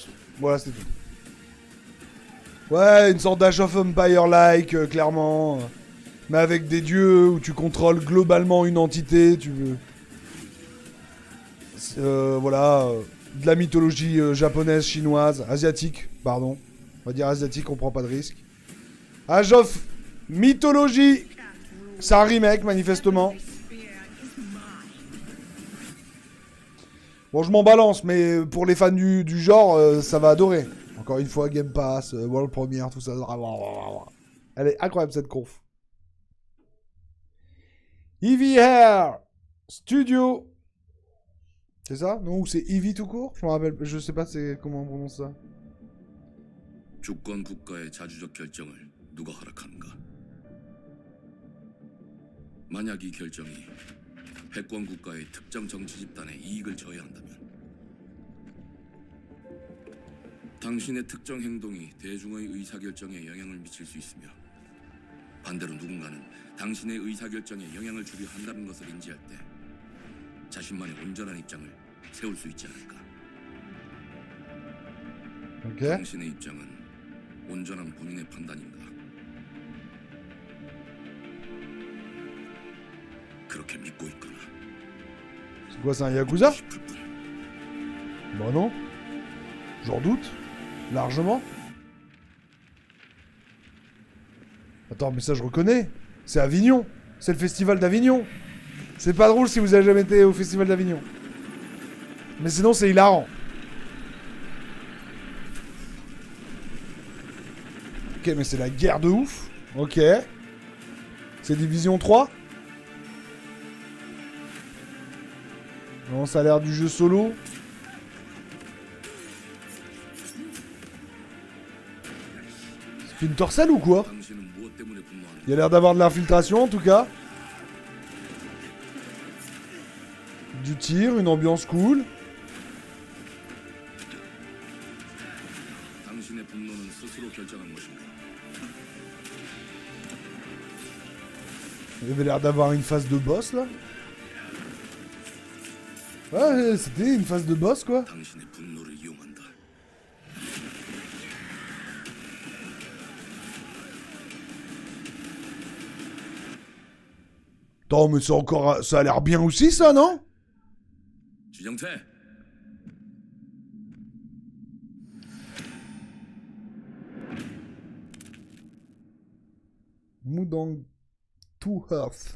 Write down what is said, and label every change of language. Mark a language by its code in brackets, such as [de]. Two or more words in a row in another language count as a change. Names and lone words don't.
[fr] Voilà, c'est tout. Ouais, une sorte d'Age of Empire-like, clairement. Mais avec des dieux où tu contrôles globalement une entité, tu veux... voilà, de la mythologie japonaise, chinoise, asiatique, pardon. On va dire asiatique, on prend pas de risque. Age of Mythologie. C'est un remake, manifestement. Bon, je m'en balance, mais pour les fans du genre, ça va adorer. Encore une fois, Game Pass, [en] World Premiere, [fr] tout ça. Elle est incroyable cette conf. Eevee Hair Studio. C'est ça? Non, ou c'est Eevee tout court? Je me rappelle, je sais pas comment on prononce ça. [ko] 주권 국가의 자주적 결정을 누가 허락하는가? 만약 이 결정이 패권 국가의 특정 정치 집단에 이익을 저해한다면 당신의 특정 행동이 대중의 의사결정에 영향을 미칠 수 있으며 반대로 누군가는 당신의 의사결정에 영향을 주려 한다는 것을 인지할 때 자신만의 온전한 입장을 세울 수 있지 않을까? [fr] Ok. [ko] 당신의 입장은 온전한 본인의 판단인가? 그렇게 믿고 있거나 [fr] C'est quoi, c'est un Yakuza? [ko] 싶을 뿐. [fr] Bah non. J'en doute. Largement. Attends, mais ça je reconnais. C'est Avignon. C'est le festival d'Avignon. C'est pas drôle si vous avez jamais été au festival d'Avignon. Mais sinon c'est hilarant. Ok, mais c'est la guerre de ouf. Ok. C'est Division 3. Non, ça a l'air du jeu solo. Splinter Cell ou quoi? [ko] 당신은 무엇 때문에 분노하는가? [fr] Il y a l'air d'avoir de l'infiltration en tout cas. Du tir, une ambiance cool. [ko] 당신의 분노는 스스로 결정한 것인가? [fr] Il y avait l'air d'avoir une phase de boss là. Ouais, c'était une phase de boss quoi. [ko] 당신의 분노를 이용한다. [fr] Attends, mais c'est encore. Ça a l'air bien aussi ça, non? [ko] 지정태, Mudang to Earth.